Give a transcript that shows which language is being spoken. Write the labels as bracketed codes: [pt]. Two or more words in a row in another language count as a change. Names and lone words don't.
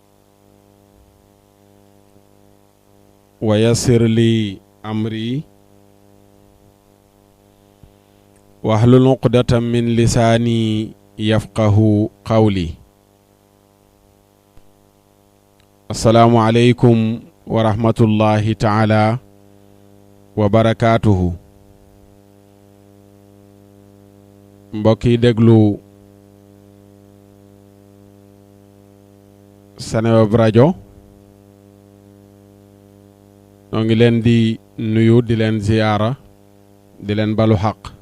[ar] ويسر لي أمري واحلل عقدة من لساني يفقه قولي السلام عليكم ورحمة الله تعالى وبركاته [wo] mbokki déglu Seneweb rajo ñoo ngi leen di nuyu di leen ziyaara di leen balu xaq